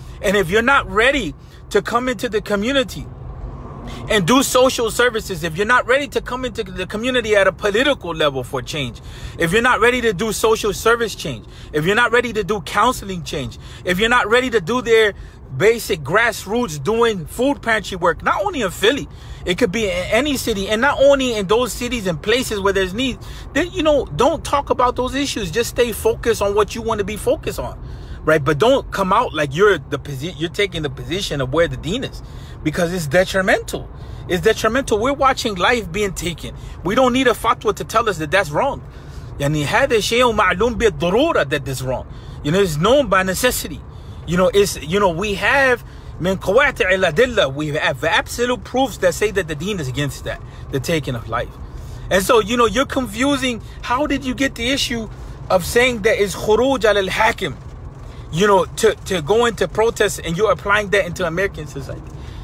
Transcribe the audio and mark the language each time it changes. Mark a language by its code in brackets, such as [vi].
[en] And if you're not ready to come into the community and do social services, if you're not ready to come into the community at a political level for change, if you're not ready to do social service change, if you're not ready to do counseling change, if you're not ready to do their basic grassroots doing food pantry work, not only in Philly, it could be in any city, and not only in those cities and places where there's need, then, don't talk about those issues. Just stay focused on what you want to be focused on. right? But don't come out like you're taking the position of where the deen is, because it's detrimental. It's detrimental. We're watching life being taken. We don't need a fatwa to tell us that that's wrong. [ar] يعني هذا شيء معلوم بالضرورة [en] that is wrong. It's known by necessity. We have [ar] من قواطع الأدلة, [en] we have absolute proofs that say that the deen is against that, the taking of life. And so, you're confusing. How did you get the issue of saying that is khuruj al-hakim, to go into protest, and you're applying that into American society?